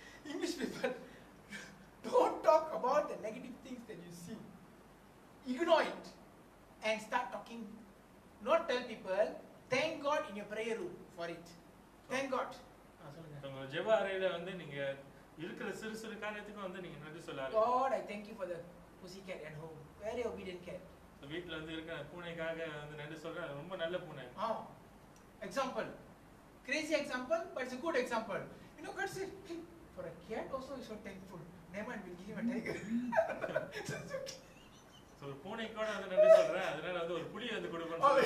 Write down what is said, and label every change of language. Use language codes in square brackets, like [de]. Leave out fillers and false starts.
[en] English people don't talk about the negative things that you see. Ignore it and start talking. Not tell people, thank God in your prayer room for it. Thank God. சொல்லுங்க. [ta] உங்க ஜெப அறையில வந்து நீங்க இருக்கிற சிறு சிறு காரியத்துக்கு வந்து நீங்க நன்றி சொல்லலாம். [en] God, I thank you for the pussy cat at home. Very obedient cat. [ta] வீட்ல வந்து இருக்கிற பூனைக்காக வந்து நன்றி சொல்றேன், ரொம்ப நல்ல பூனை. [en] Example. Crazy example, but it's a good example. You know, God said, hey, for a cat also is so thankful. Naaman will give him a tiger. [ta] So பூனைக்கு கூட வந்து நன்றி சொல்றேன், அதனால வந்து ஒரு புலி வந்து கொடுக்கணும்.